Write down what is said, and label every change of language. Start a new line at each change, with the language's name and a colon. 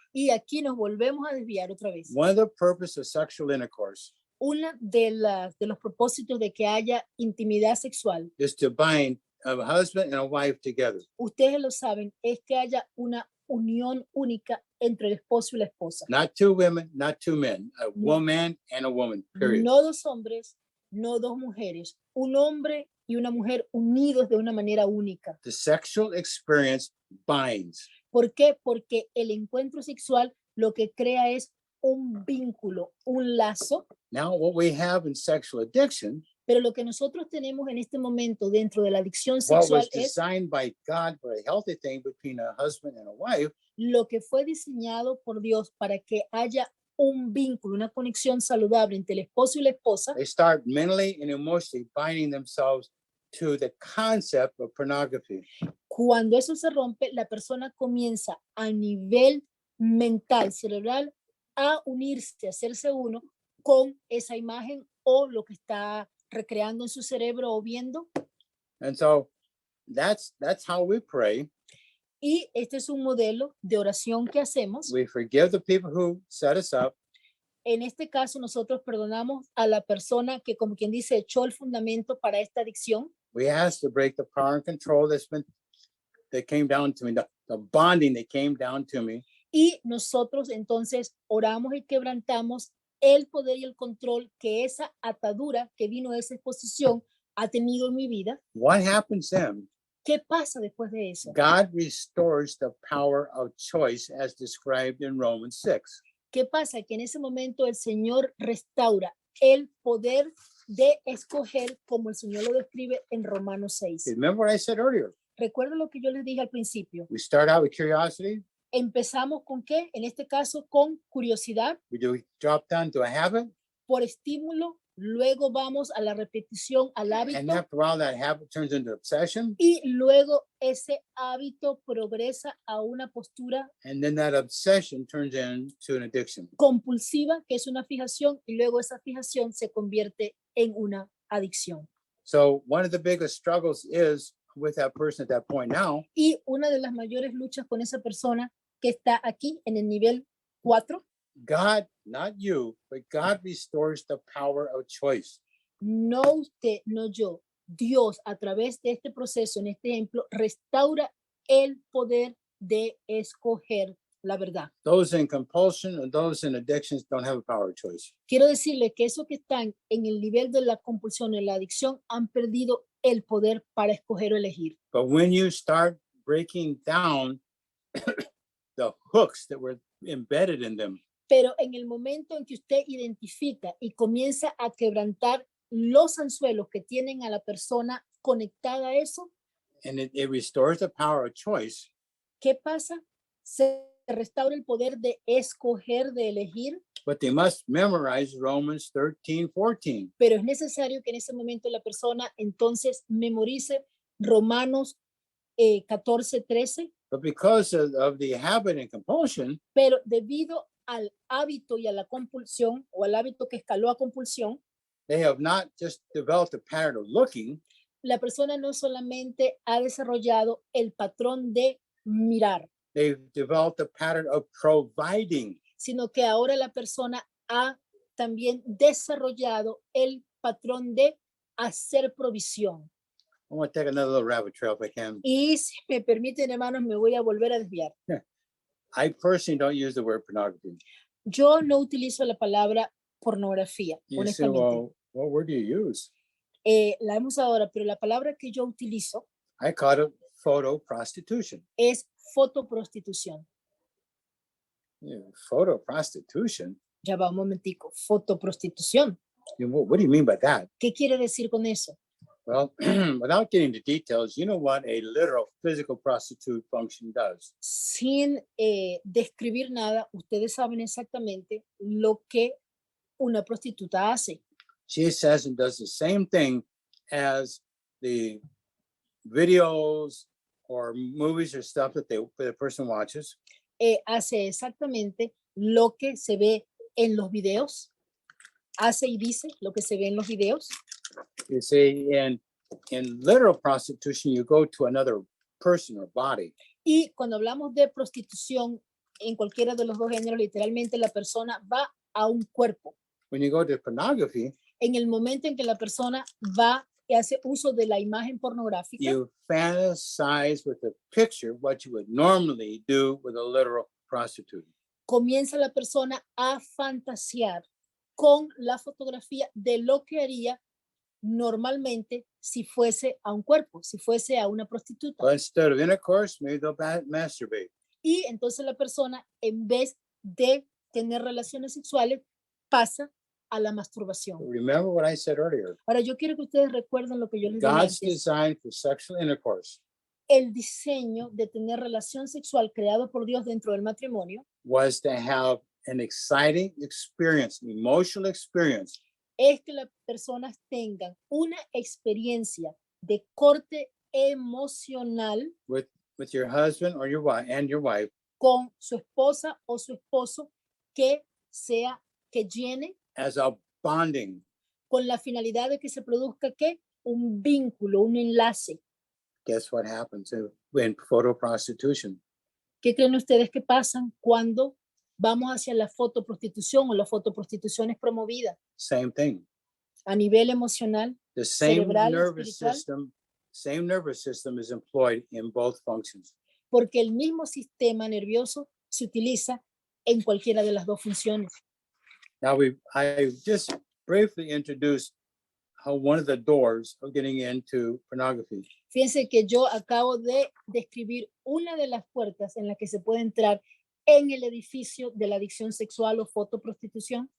Spanish: Y aquí nos volvemos a desviar otra vez.
English: One of the purpose of sexual intercourse
Spanish: Una de los propósitos de que haya intimidad sexual,
English: is to bind a husband and a wife together.
Spanish: ustedes lo saben, es que haya una unión única entre el esposo y la esposa.
English: Not two women, not two men, a woman and a woman, period.
Spanish: No dos hombres, no dos mujeres, un hombre y una mujer unidos de una manera única.
English: The sexual experience binds.
Spanish: ¿Por qué? Porque el encuentro sexual lo que crea es un vínculo, un lazo,
English: Now, what we have in sexual addiction,
Spanish: pero lo que nosotros tenemos en este momento dentro de la adicción
English: what sexual was
Spanish: es
English: designed by God for a healthy thing between a husband and a wife,
Spanish: lo que fue diseñado por Dios para que haya un vínculo, una conexión saludable entre el esposo y la esposa.
English: they start mentally and emotionally binding themselves to the concept of pornography.
Spanish: Cuando eso se rompe, la persona comienza a nivel mental, cerebral, a unirse, a hacerse uno con esa imagen o lo que está recreando en su cerebro o viendo.
English: And so that's how we pray.
Spanish: Y este es un modelo de oración que hacemos.
English: We forgive the people who set us up.
Spanish: En este caso, nosotros perdonamos a la persona que, como quien dice, echó el fundamento para esta adicción.
English: We ask to break the power and control that came down to me, the bonding that came down to me.
Spanish: Y nosotros entonces oramos y quebrantamos el poder y el control que esa atadura que vino de esa exposición ha tenido en mi vida.
English: What happens then?
Spanish: ¿Qué pasa después de eso?
English: God restores the power of choice as described in Romans 6.
Spanish: ¿Qué pasa? Que en ese momento el Señor restaura el poder de escoger como el Señor lo describe en Romanos 6.
English: Remember what I said earlier?
Spanish: Recuerda lo que yo les dije al principio.
English: We start out with curiosity.
Spanish: Empezamos con qué? En este caso con curiosidad,
English: We drop down to a habit.
Spanish: por estímulo, luego vamos a la repetición, al
English: And
Spanish: hábito,
English: after a while, that habit turns into obsession.
Spanish: y luego ese hábito progresa a una postura
English: And then that obsession turns into an addiction.
Spanish: compulsiva, que es una fijación, y luego esa fijación se convierte en una adicción.
English: So one of the biggest struggles is with that person at that point now
Spanish: Y una de las mayores luchas con esa persona que está aquí en el nivel 4,
English: God, not you, but God restores the power of choice.
Spanish: no usted, no yo, Dios a través de este proceso, en este ejemplo, restaura el poder de escoger la verdad.
English: Those in compulsion and those in addictions don't have a power of choice.
Spanish: Quiero decirle que esos que están en el nivel de la compulsión, en la adicción, han perdido el poder para escoger o elegir.
English: But when you start breaking down the hooks that were embedded in them,
Spanish: Pero en el momento en que usted identifica y comienza a quebrantar los anzuelos que tienen a la persona conectada a eso,
English: and it restores the power of choice,
Spanish: ¿qué pasa? Se restaura el poder de escoger, de elegir,
English: but they must memorize Romans 13:14.
Spanish: pero es necesario que en ese momento la persona entonces memorice Romanos 14:13,
English: But because of the habit and compulsion,
Spanish: pero debido al hábito y a la compulsión o al hábito que escaló a compulsión,
English: they have not just developed a pattern of looking,
Spanish: la persona no solamente ha desarrollado el patrón de mirar,
English: they've developed a pattern of providing.
Spanish: sino que ahora la persona ha también desarrollado el patrón de hacer provisión.
English: I want to take another little rabbit trail if I can.
Spanish: Y si me permiten, hermanos, me voy a volver a desviar.
English: I personally don't use the word pornography.
Spanish: Yo no utilizo la palabra pornografía,
English: You say,
Spanish: honestamente.
English: well, what word do you use?
Spanish: La hemos ahora, pero la palabra que yo utilizo
English: I call it photo prostitution.
Spanish: es fotoprostitución.
English: Yeah, photo prostitution?
Spanish: Ya va un momentico, fotoprostitución.
English: What do you mean by that?
Spanish: ¿Qué quiere decir con eso?
English: Well, without getting into details, you know what a literal physical prostitute function does.
Spanish: Sin describir nada, ustedes saben exactamente lo que una prostituta hace.
English: She says and does the same thing as the videos or movies or stuff that the person watches.
Spanish: Hace exactamente lo que se ve en los videos, hace y dice lo que se ve en los videos.
English: You see, in literal prostitution, you go to another person or body.
Spanish: Y cuando hablamos de prostitución en cualquiera de los dos géneros, literalmente la persona va a un cuerpo.
English: When you go to pornography,
Spanish: En el momento en que la persona va y hace uso de la imagen pornográfica,
English: you fantasize with the picture what you would normally do with a literal prostitute.
Spanish: comienza la persona a fantasear con la fotografía de lo que haría normalmente si fuese a un cuerpo, si fuese a una prostituta.
English: But instead of intercourse, maybe they'll masturbate.
Spanish: Y entonces la persona, en vez de tener relaciones sexuales, pasa a la masturbación.
English: Remember what I said earlier.
Spanish: Ahora, yo quiero que ustedes recuerden lo que yo les dije
English: God's
Spanish: antes.
English: design for sexual intercourse
Spanish: El diseño de tener relación sexual creado por Dios dentro del matrimonio
English: was to have an exciting experience, an emotional experience
Spanish: es que las personas tengan una experiencia de corte emocional
English: with your husband or your wife and your wife
Spanish: con su esposa o su esposo que llene
English: as a bonding.
Spanish: con la finalidad de que se produzca ¿qué? Un vínculo, un enlace.
English: Guess what happens in photo prostitution?
Spanish: ¿Qué creen ustedes que pasan cuando vamos hacia la fotoprostitución o la fotoprostitución es promovida?
English: Same thing.
Spanish: A nivel emocional,
English: The same
Spanish: cerebral y
English: nervous
Spanish: espiritual.
English: system is employed in both functions.
Spanish: porque el mismo sistema nervioso se utiliza en cualquiera de las dos funciones.
English: Now I just briefly introduced how one of the doors of getting into pornography.
Spanish: Fíjense que yo acabo de describir una de las puertas en la que se puede entrar en el edificio de la adicción sexual o fotoprostitución